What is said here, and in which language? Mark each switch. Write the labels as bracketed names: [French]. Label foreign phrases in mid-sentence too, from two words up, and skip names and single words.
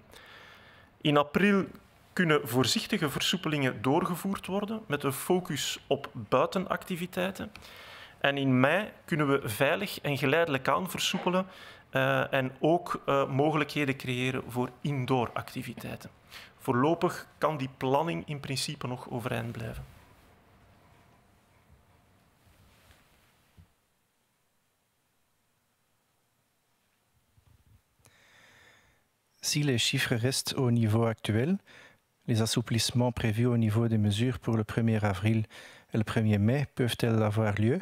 [Dutch] In april kunnen voorzichtige versoepelingen doorgevoerd worden met een focus op buitenactiviteiten. En in mei kunnen we veilig en geleidelijk aan versoepelen en ook mogelijkheden creëren voor indooractiviteiten. Voorlopig kan die planning in principe nog overeind blijven. [French] Si les chiffres restent au niveau actuel, les assouplissements prévus au niveau des mesures pour le 1er avril et le 1er mai peuvent-elles avoir lieu?